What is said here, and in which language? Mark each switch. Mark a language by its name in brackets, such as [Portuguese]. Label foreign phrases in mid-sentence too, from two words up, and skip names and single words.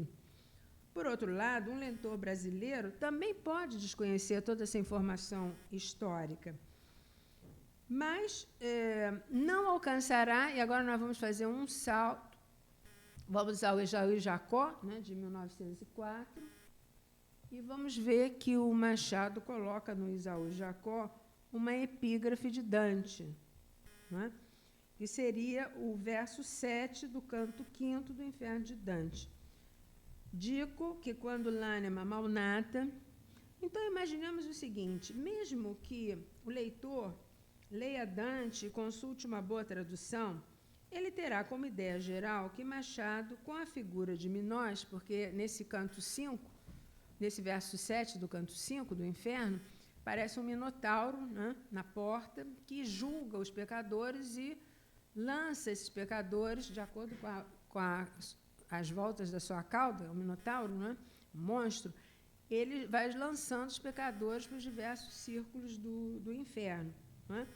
[Portuguese] Por outro lado, um leitor brasileiro também pode desconhecer toda essa informação histórica, mas não alcançará, e agora nós vamos fazer um salto, vamos ao Esaú e Jacó, né, de 1904, e vamos ver que o Machado coloca no Esaú e Jacó uma epígrafe de Dante, né, que seria o verso 7 do canto 5º do Inferno de Dante. [Italian] Dico que quando l'anima malnata... [Portuguese] Então, imaginemos o seguinte, mesmo que o leitor leia Dante e consulte uma boa tradução, ele terá como ideia geral que Machado, com a figura de Minós, porque nesse canto 5, nesse verso 7 do canto 5 do Inferno, parece um minotauro, né, na porta, que julga os pecadores e lança esses pecadores, de acordo com as voltas da sua cauda, o minotauro, né, monstro, ele vai lançando os pecadores para os diversos círculos do inferno, não é?